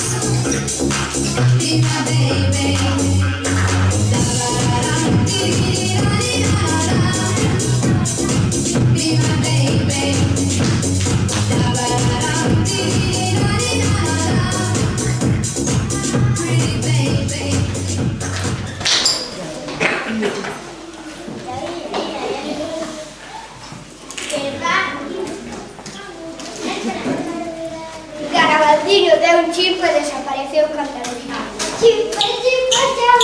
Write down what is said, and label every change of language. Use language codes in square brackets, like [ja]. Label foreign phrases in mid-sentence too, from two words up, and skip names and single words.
[en] Be my baby. Be my baby. Pretty baby. [gl] Garabanciño deu un chimpo e desapareceu cantarolando. Chimpa, chimpa, chao.